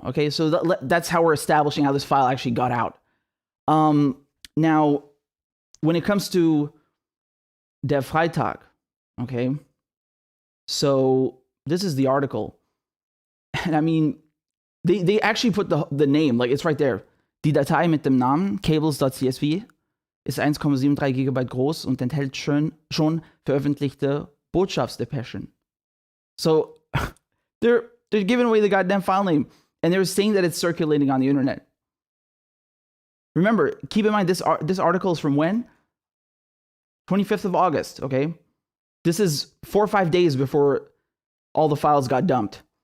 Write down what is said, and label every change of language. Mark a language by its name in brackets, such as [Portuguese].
[English] Okay, so that's how we're establishing how this file actually got out. Now, when it comes to Der Freitag, okay, so this is the article. And I mean, they actually put the name, like it's right there. [German] Die Datei mit dem Namen cables.csv ist 1,73 Gigabyte groß und enthält schon veröffentlichte Botschaftsdepeschen. [English] So they're giving away the goddamn file name, and they're saying that it's circulating on the internet. Remember, keep in mind this article is from when? 25th of August, okay? This is 4 or 5 days before all the files got dumped.